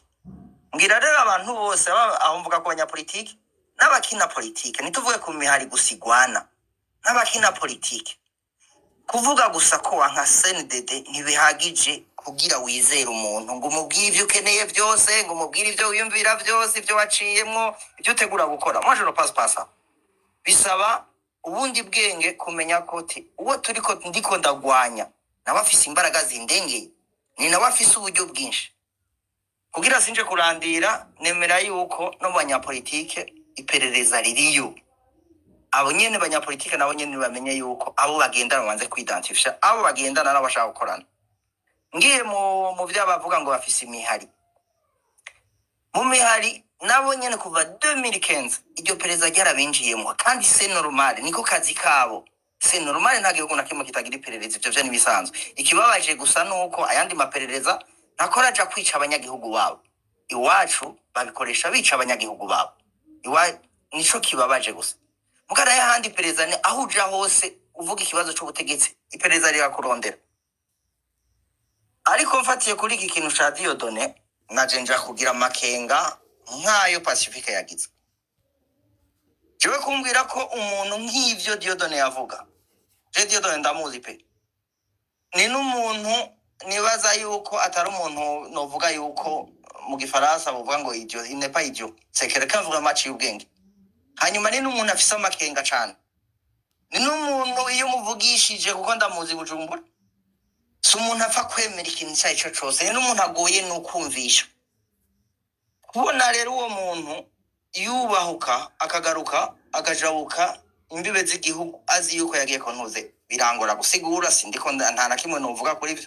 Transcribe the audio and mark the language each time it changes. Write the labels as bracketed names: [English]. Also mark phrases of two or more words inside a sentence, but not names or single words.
[Rundi] Ngira rero abantu bose aho mvuga ko abanyapolitiki n'abakina politike nituvuge ku mihari gusigwana n'abakina politike kuvuga gusa ko wanka CNDD ntibihagije kugira wizera umuntu ngo umubwire ivyo ukeneye byose ngo umubwire ivyo wiyumvira byose ivyo waciyemwo ivyo utegura gukora. [French] Moi je ne passe pas ça. [Rundi] Bisaba ubundi bwenge kumenya ko uwo turiko ndiko ndagwanya nawe afise imbaraga zindengeye ni nawe afise uburyo bwinshi kugira sinje kurandira. Nemera yuko no banyapolitike iperereza ririyo abo nyene banyapolitike nabo nyene bamenye yuko abo bagendana banze kwidentifisha abo bagendana n'abashaka gukorana. Ngiye mu byabavuga ngo bafise imihari mu mihari nabo nyene kuva 2015 iryo pereza ryarabinjiyemo kandi [French] c'est normal [Rundi] niko kazi kabo. [French] C'est normal [Rundi] nta gihugu nakimwe kitagira iperereza ivyo vyo nibisanzwe. Ikibabaje gusa nuko ayandi maperereza nakora aja kwica abanyagihugu babo. Iwacu babikoresha bica abanyagihugu babo. Nico kibabaje gusa. Mugara y'ahandi pereza ni aho uja hose uvuga ikibazo cy'ubutegetsi ipereza rirakurondera. Ariko mfatiye kuri iki kintu ca Dieudonné naje nja kugira makenga nkayo Pacifique yagize. Jewe kumbwira ko umuntu nk'ivyo Dieudonné yavuga. Je Dieudonné ndamuzi pe. Ni n'umuntu nibaza yuko atari umuntu novuga yuko mu gifaransa bavuga ngo idiot, [French] il n'est pas idiot. C'est quelqu'un vraiment [Rundi] ci ubwenge. Hanyuma ni n'umuntu afise amakenga cyane. Ni n'umuntu iyo muvugishije kuko ndamuzi Bujumbura. Si umuntu apfa kwemera ikintu cyaco cyose. Ni n'umuntu agoye n'ukumvisha. Kubona rero uwo muntu yubahuka akagaruka akajabuka imbibe z'igihugu azi yuko yagiye kontuze birangora gusigura sindiko nta na kimwe novuga kuri byo.